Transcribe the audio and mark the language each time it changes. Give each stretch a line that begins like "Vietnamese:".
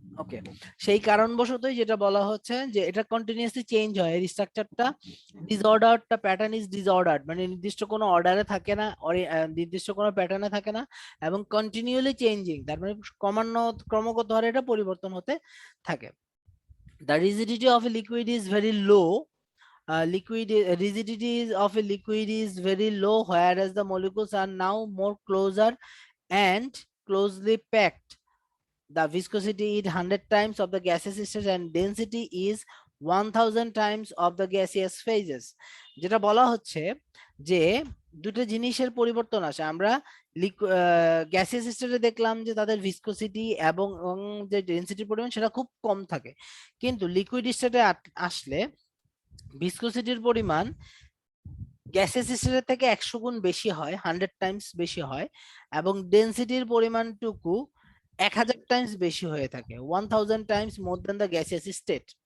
Bangla: ওকে, সেই কারণবশতই যেটা বলা হচ্ছে যে এটা কন্টিনিউয়াসলি চেঞ্জ হয়, এর স্ট্রাকচারটা ডিসঅর্ডারটা
English: pattern is disordered,
Bangla: মানে নির্দিষ্ট কোনো অর্ডারে থাকে না, নির্দিষ্ট কোনো প্যাটার্নে থাকে না, এবং কন্টিনিউয়ালি চেঞ্জিং, তার মানে ক্রমাগত হারে এটা পরিবর্তন হতে থাকে।
English: The rigidity of a liquid is very low. Rigidity of a liquid is very low, whereas the molecules are now more closer and closely packed. The viscosity is 100 times of the gaseous state and density is 1000 times of the gaseous phases.
Bangla: যেটা বলা হচ্ছে যে দুটো জিনিসের পরিবর্তন আসে, আমরা gaseous স্টেটে দেখলাম যে তাদের ভিসকোসিটি এবং যে ডেনসিটির পরিমাণ সেটা খুব কম থাকে, কিন্তু লিকুইড স্টেটে আসলে ভিসকোসিটির পরিমাণ গ্যাসিয়াস স্টেটের থেকে 100 গুণ বেশি হয়, 100 টাইমস বেশি হয়, এবং ডেনসিটির পরিমাণটুকু
English: 1000 times বেশি হয়ে থাকে, 1000 times more than the gaseous state,